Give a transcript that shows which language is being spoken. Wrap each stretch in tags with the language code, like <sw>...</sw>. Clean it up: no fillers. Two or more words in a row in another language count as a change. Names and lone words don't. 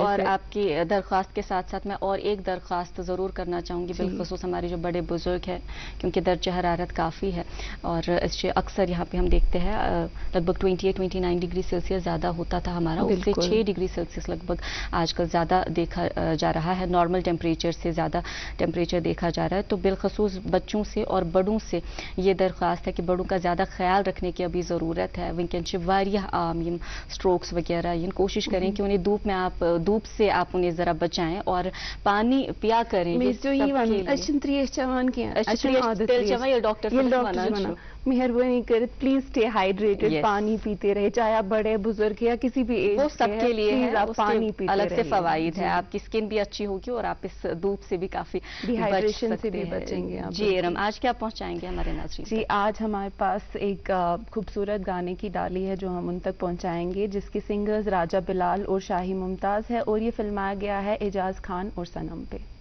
<ur>اور آپ کی درخواست کے ساتھ ساتھ میں اور ایک درخواست ضرور کرنا چاہوں گی، بالخصوص ہمارے جو بڑے بزرگ ہیں، کیونکہ درجہ حرارت کافی ہے اور اس سے اکثر یہاں پہ ہم دیکھتے ہیں لگ بھگ 28-29 ڈگری سیلسیس زیادہ ہوتا تھا ہمارا، اس سے 6 ڈگری سیلسیس لگ بھگ آج کل زیادہ دیکھا جا رہا ہے، نارمل ٹمپریچر سے زیادہ ٹمپریچر دیکھا جا رہا ہے. تو بالخصوص بچوں سے اور بڑوں سے یہ درخواست ہے کہ بڑوں کا زیادہ خیال رکھنے کی ابھی ضرورت ہے.</ur> <ks>वंकन वारिया यम</ks> <ur>سٹروکس وغیرہ، ان کوشش کریں کہ انہیں دھوپ سے آپ انہیں ذرا بچائیں اور پانی پیا کریں. डॉक्टर مہربانی کرے</ur> <en>please stay hydrated. Yes.</en> <ur>پانی پیتے رہے, چاہے آپ بڑے بزرگ یا کسی بھی ایج وہ سب کے لیے ہے, آپ پانی پیتے الگ سے رہیے. فوائد ہے, آپ کی اسکن بھی اچھی ہوگی اور آپ اس دھوپ سے بھی کافی Dehydration سے بھی بچیں گے آپ. جی ارم, آج کیا پہنچائیں گے ہمارے ناظرین؟ جی آج ہمارے پاس ایک خوبصورت گانے کی ڈالی ہے جو ہم ان تک پہنچائیں گے, جس کی سنگرز راجہ بلال اور شاہی ممتاز ہے, اور یہ فلمایا گیا ہے اعجاز خان اور صنم پہ.</ur>